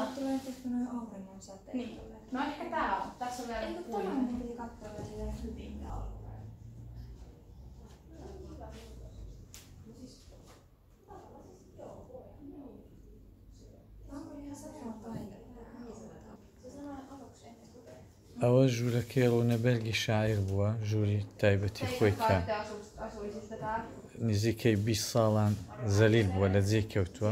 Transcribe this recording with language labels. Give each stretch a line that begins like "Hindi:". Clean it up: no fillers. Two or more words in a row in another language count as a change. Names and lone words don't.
Finnish: Tulee tehty noin auringon säteet. Niin. No ehkä tää on. Tässä on vielä Eikö puinen. tämän piti katsoa vielä hyvin ja olla?
Central Kurdish: ئەوە ژوورەکەی ڕوونەبەرگی شاعیر بووە، ژووری تایبەتی خۆی کە نزیکەی 20 ساڵان زەلیل بووە لە جێ کەوتووە.